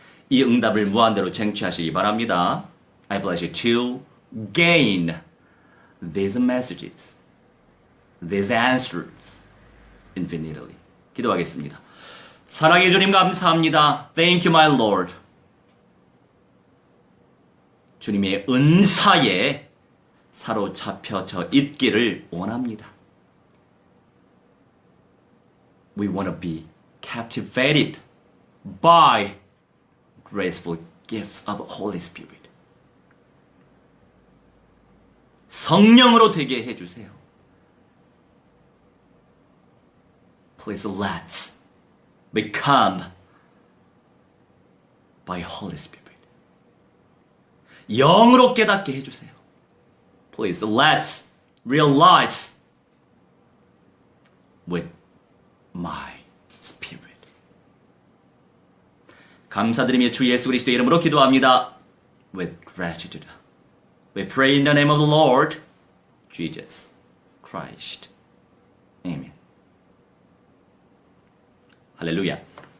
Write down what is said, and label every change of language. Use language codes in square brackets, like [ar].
[ko] 이 응답을 무한대로 쟁취하시기 바랍니다. [en] I bless you to gain these messages, these answers infinitely. [ko] 기도하겠습니다. 사랑의 주님 감사합니다. [en] Thank you, my Lord. [ko] 주님의 은사에 사로잡혀져 있기를 원합니다. [en] We want to be captivated by graceful gifts of Holy Spirit. [ko] 성령으로 되게 해주세요. [en] Please let's become by Holy Spirit. [ko] 영으로 깨닫게 해주세요. [en] Please let's realize with my spirit. [ko] 감사드리며 주 예수 그리스도의 이름으로 기도합니다. [en] With gratitude. We pray in the name of the Lord Jesus Christ. Amen. 할렐루야.